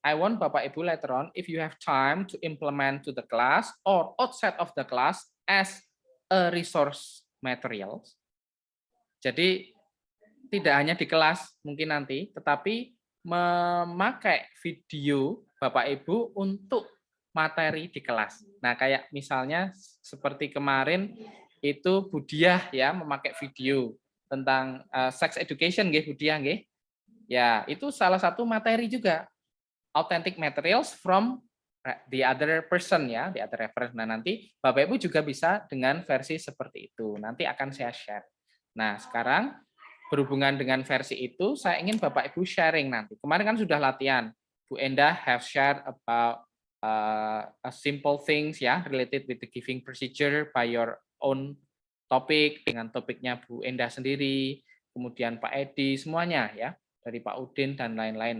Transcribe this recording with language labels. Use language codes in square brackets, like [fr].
[en] I want Bapak Ibu later on, if you have time to implement to the class or outside of the class as a resource materials. [id] Jadi tidak hanya di kelas mungkin nanti, tetapi memakai video Bapak Ibu untuk materi di kelas. Nah, kayak misalnya seperti kemarin itu Bu Diah memakai video tentang sex education nggih Bu Diah nggih. Ya, itu salah satu materi juga. [en] Authentic materials from the other person the other reference. [id] Nah, nanti Bapak Ibu juga bisa dengan versi seperti itu. Nanti akan saya share. Nah, sekarang berhubungan dengan versi itu, saya ingin Bapak Ibu sharing nanti. Kemarin kan sudah latihan. Bu Endah [en] have shared about a simple things related with the giving procedure by your own topic, [id] dengan topiknya Bu Endah sendiri, kemudian Pak Edi, semuanya dari Pak Udin dan lain-lain.